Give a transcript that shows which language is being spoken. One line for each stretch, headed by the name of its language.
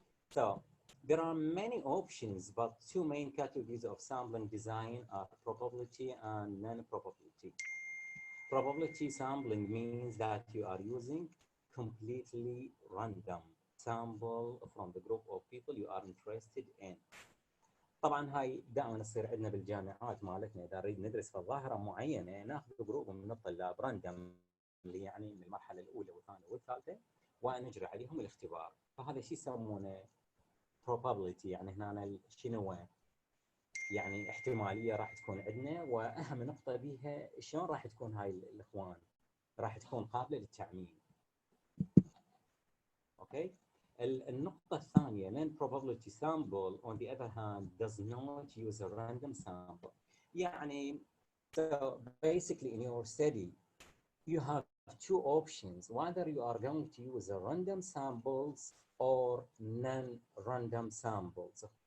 English: So there are many options, but two main categories of sampling design are probability and non-probability. Probability sampling means that you are using completely random sample from the group of people you are interested in.
Arabic: طبعا هاي دائما تصير عندنا بالجامعات مالتنا اذا نريد ندرس في ظاهره معينه ناخذ جروب من الطلاب راندوم يعني من المرحله الاولى والثانيه والثالثه ونجري عليهم الاختبار، فهذا شيء يسمونه probability. يعني هنا شنو يعني احتماليه راح تكون عندنا، واهم نقطه بيها شلون راح تكون هاي الاخوان راح تكون قابله للتعميم. اوكي. النقطة الثانية
English: non-probability sample on the other hand does not use a random sample. يعني so basically in your study you have two options, whether you are going to use a random samples or non-random samples.